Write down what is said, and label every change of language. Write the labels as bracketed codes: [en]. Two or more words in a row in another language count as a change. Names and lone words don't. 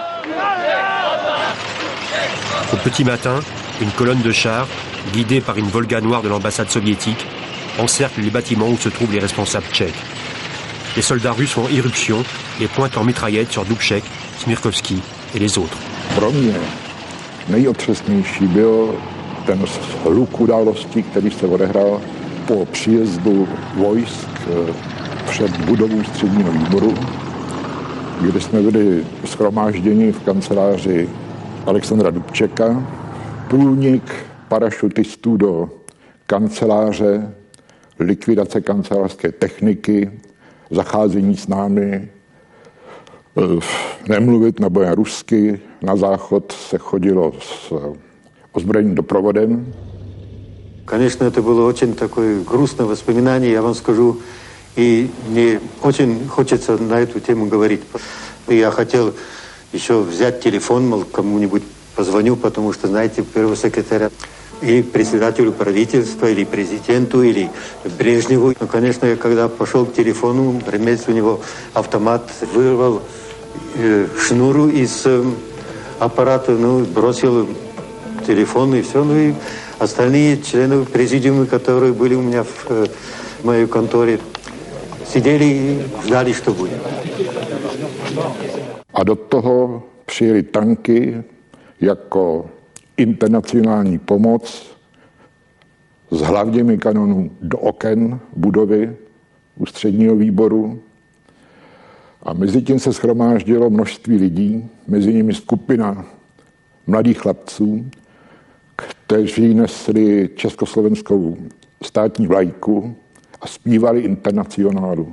[fr] Au petit matin, une colonne de chars, guidée par une Volga noire de l'ambassade soviétique, encercle les bâtiments où se trouvent les responsables tchèques. Les soldats russes font irruption et pointent en mitraillette sur Dubček, Smirkovský et les autres. [cs] Pro mě nejotřesnější byl ten hluk událostí, který se odehrál po příjezdu vojsk před budovou ústředního výboru, kdy jsme byli shromážděni v kanceláři Alexandra Dubčeka, průnik parašutistů do kanceláře, likvidace kancelářské techniky, zacházení s námi, nemluvit nebo jen rusky, na záchod se chodilo s ozbrojeným doprovodem. [ru] Конечно, это было очень такое грустное воспоминание, я вам скажу, и мне очень хочется на эту тему говорить. Я хотел еще взять телефон, мол, кому-нибудь позвоню, потому что, знаете, первого секретаря или председателю правительства, или президенту, или Брежневу. Ну, конечно, я когда пошел к телефону, ремец у него автомат, вырвал шнур из аппарата, ну, бросил телефон и все. Ну и остальные члены президиума, которые были у меня в моей конторе, сидели и ждали, что будет. [cs] A do toho přijeli tanky jako internacionální pomoc s hlavněmi kanonů do oken budovy ústředního výboru. A mezi tím se shromáždilo množství lidí, mezi nimi skupina mladých chlapců, kteří nesli československou státní vlajku a zpívali Internacionálu.